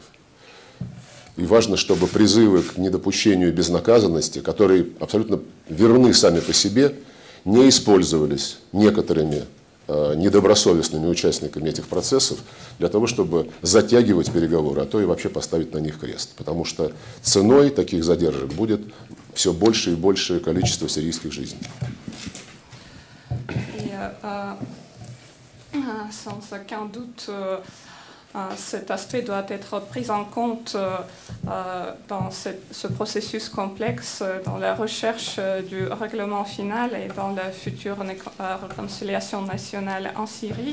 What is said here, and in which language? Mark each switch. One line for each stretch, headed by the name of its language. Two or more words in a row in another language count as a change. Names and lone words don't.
Russian: И важно, чтобы призывы к недопущению безнаказанности, которые абсолютно верны сами по себе, не использовались некоторыми недобросовестными участниками этих процессов для того, чтобы затягивать переговоры, а то и вообще поставить на них крест. Потому что ценой таких задержек будет все больше и большее количество сирийских жизней.
French: Sans aucun doute, cet aspect doit être pris en compte dans ce processus complexe, dans la recherche du règlement final et dans la future réconciliation nationale en Syrie.